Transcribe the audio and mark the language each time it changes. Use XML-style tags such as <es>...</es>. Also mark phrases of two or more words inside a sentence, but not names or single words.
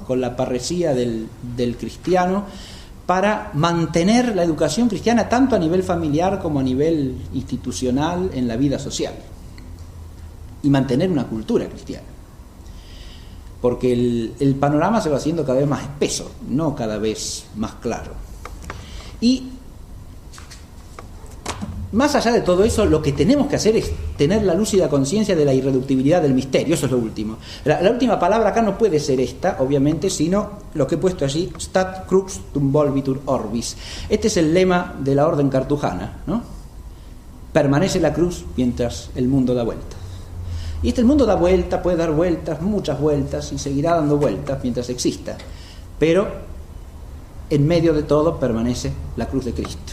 <es>Con la parresía del cristiano, para mantener la educación cristiana tanto a nivel familiar como a nivel institucional en la vida social, y mantener una cultura cristiana, porque el panorama se va haciendo cada vez más espeso, no cada vez más claro. Y más allá de todo eso, lo que tenemos que hacer es tener la lúcida conciencia de la irreductibilidad del misterio. Eso es lo último. La última palabra acá no puede ser esta, obviamente, sino lo que he puesto allí:</es> <la>stat crux tum volvitur orbis.</la> <es>Este es el lema de la orden cartujana, ¿no? permanece la cruz mientras el mundo da vueltas. Y el mundo da vueltas, puede dar vueltas, muchas vueltas, y seguirá dando vueltas mientras exista. Pero en medio de todo permanece la cruz de Cristo.</es>